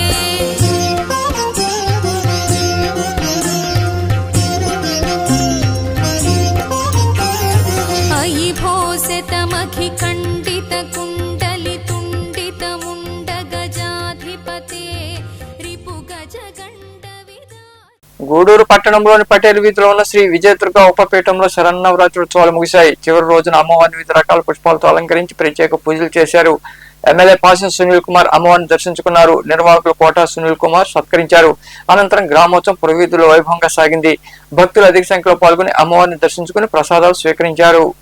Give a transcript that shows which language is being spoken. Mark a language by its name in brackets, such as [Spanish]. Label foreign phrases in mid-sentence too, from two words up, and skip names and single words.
[Sanskrit] अयि भोसतमखि खण्डित कुण्डलि तुण्डित मुण्ड गजाधिपते रिपु गज गण्ड विदा [Telugu] గూడూరు పట్టణంలోని పటేల్ వీధిలో ఉన్న శ్రీ విజయదుర్గ ఉపపీఠంలో శరన్నవరాత్రి ఉత్సవాలు ముగిశాయి. చివరి రోజున అమ్మవారిని వివిధ రకాల పుష్పాలతో అలంకరించి ప్రత్యేక పూజలు చేశారు. ఎమ్మెల్యే పాసం సునీల్ కుమార్ అమ్మవారిని దర్శించుకున్నారు. నిర్వాహకులు కోటా సునీల్ కుమార్ సత్కరించారు. అనంతరం గ్రామోత్సవం పురవీధుల్లో వైభవంగా సాగింది. భక్తులు అధిక సంఖ్యలో పాల్గొని అమ్మవారిని దర్శించుకుని ప్రసాదాలు స్వీకరించారు.